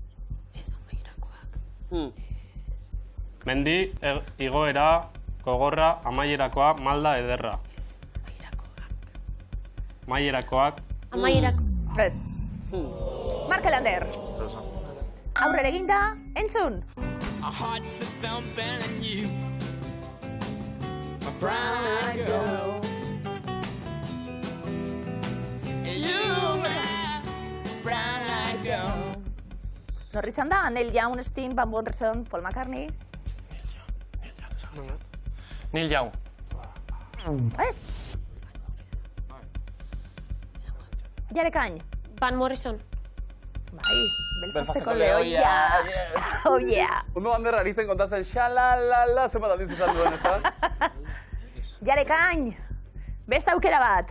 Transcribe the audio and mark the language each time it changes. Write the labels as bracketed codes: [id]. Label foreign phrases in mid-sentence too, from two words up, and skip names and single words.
[eu] Mendi, igoera, gogorra, amaierakoa, malda, ederra. Amaierakoak. Amaierakoak. Ez. Markel Lander. Aurrera eginda, entzun! [en] Brown-eyed girl, you brown-eyed girl. [eu] Norri izan da, Neil Young, Sting, Van Morrison, Paul McCartney. Neil Young. Ez. Jarekain. Van Morrison. Bai, Belfasteko lehoia. [en] Oh, yeah. [eu] Ondo Ander ari zen kontatzen, xalalala, zenbat aldiz esan duen, ezta? Jarekain, beste aukera bat.